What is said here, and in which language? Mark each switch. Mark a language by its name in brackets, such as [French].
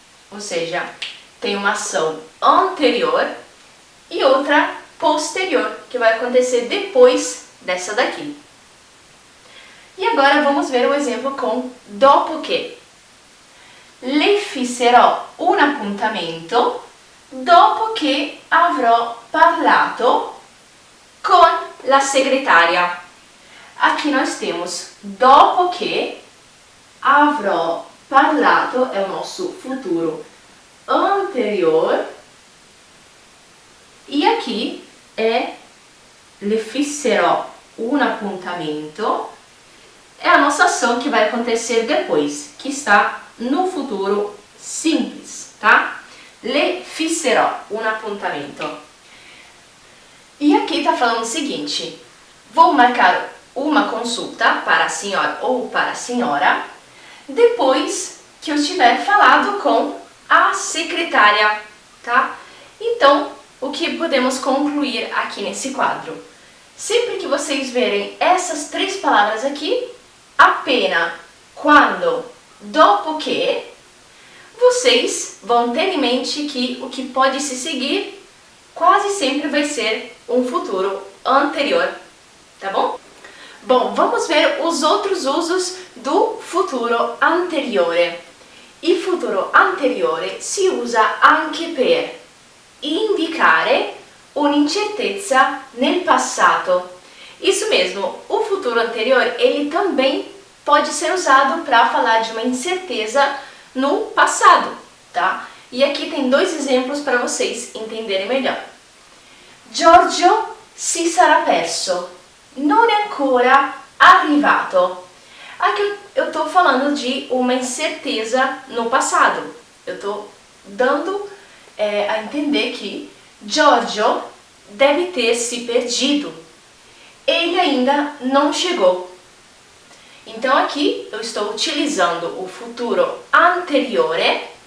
[Portuguese] Ou seja, tem uma ação anterior e outra posterior, que vai acontecer depois dessa daqui. E agora vamos ver o exemplo com dopo che. [Italian] Le fisserò un appuntamento dopo che avrò parlato con la segretaria. [Portuguese] Aqui nós temos [Italian] dopo che avrò parlato, [Portuguese] é o nosso futuro anterior. E aqui é [Italian] le fisserò un appuntamento, [Portuguese] é a nossa ação que vai acontecer depois, que está no futuro simples, tá? [Italian] Le fisserò un appuntamento. [Portuguese] E aqui está falando o seguinte: vou marcar uma consulta para a senhora ou para a senhora depois que eu tiver falado com a secretária, tá? Então, o que podemos concluir aqui nesse quadro? Sempre que vocês verem essas 3 palavras aqui, appena, quando, dopo che, vocês vão ter em mente que o que pode se seguir quase sempre vai ser um futuro anterior, tá bom? Bom, vamos ver os outros usos do futuro anteriore. [Italian] Il futuro anteriore si usa anche per indicare un'incertezza nel passato. [Portuguese] Isso mesmo, o futuro anterior, ele também pode ser usado para falar de uma incerteza no passado, tá? E aqui tem 2 exemplos para vocês entenderem melhor. Giorgio si sarà perso, non è ancora arrivato. Aqui eu estou falando de uma incerteza no passado. Eu estou dando a entender que Giorgio deve ter se perdido. Ele ainda não chegou. Então aqui eu estou utilizando o futuro anteriore